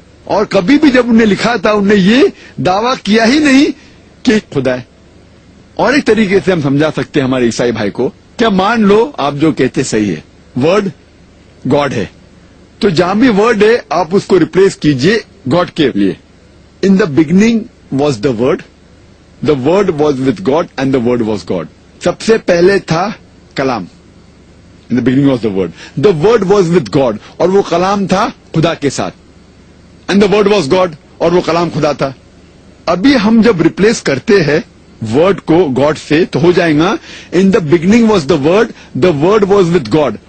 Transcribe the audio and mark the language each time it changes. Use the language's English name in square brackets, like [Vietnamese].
[Urdu] اور کبھی بھی جب انہوں نے لکھا تھا انہوں نے یہ دعویٰ کیا ہی نہیں کہ خدا ہے. اور ایک طریقے سے ہم سمجھا سکتے ہیں ہمارے عیسائی بھائی کو، کیا مان لو آپ جو کہتے صحیح ہے، ورڈ گاڈ ہے، تو جہاں بھی ورڈ ہے آپ اس کو ریپلیس کیجئے گاڈ کے لیے. [English] In the beginning was the word was with God and the word was God. [Urdu] سب سے پہلے تھا کلام. [English] in the beginning was the word was with God, [Urdu] اور وہ کلام تھا خدا کے ساتھ. [English] and the word was God, [Urdu] اور وہ کلام خدا تھا. ابھی ہم جب ریپلیس کرتے ہیں ورڈ کو گاڈ سے تو ہو جائے گا [English] In the beginning was the word was with God.